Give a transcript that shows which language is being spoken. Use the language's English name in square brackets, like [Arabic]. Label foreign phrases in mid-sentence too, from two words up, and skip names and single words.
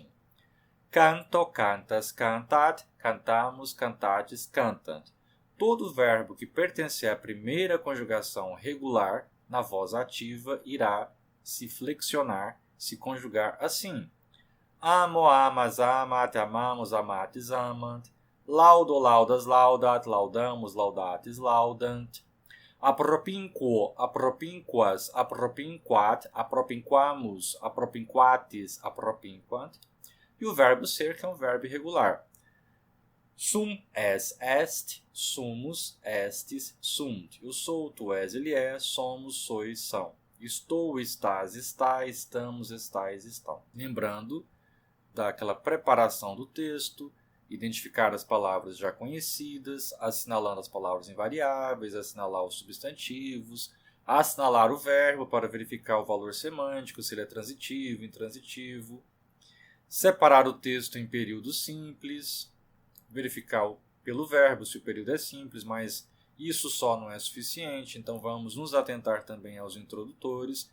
[Latin] Canto, cantas, cantat, cantamos, cantates, cantant. [Portuguese] Todo verbo que pertencer à primeira conjugação regular na voz ativa irá se flexionar, se conjugar assim. [Latin] Amo, amas, amat, amamos, amates, amant. Laudo, laudas, laudat, laudamos, laudates, laudant. Apropinquo, apropinquas, apropinquat, apropinquamus, apropinquates, apropinquant. [Portuguese] E o verbo ser, que é um verbo irregular. [Latin] Sum es est, sumus, estis, sunt. [Portuguese] Eu sou, tu és, ele é, somos, sois, são. Estou, estás, está, estamos, estais, estão. Lembrando daquela preparação do texto, identificar as palavras já conhecidas, assinalando as palavras invariáveis, assinalar os substantivos, assinalar o verbo para verificar o valor semântico, se ele é transitivo, intransitivo, separar o texto em períodos simples, verificar pelo verbo se o período é simples, mas isso só não é suficiente, então vamos nos atentar também aos introdutores.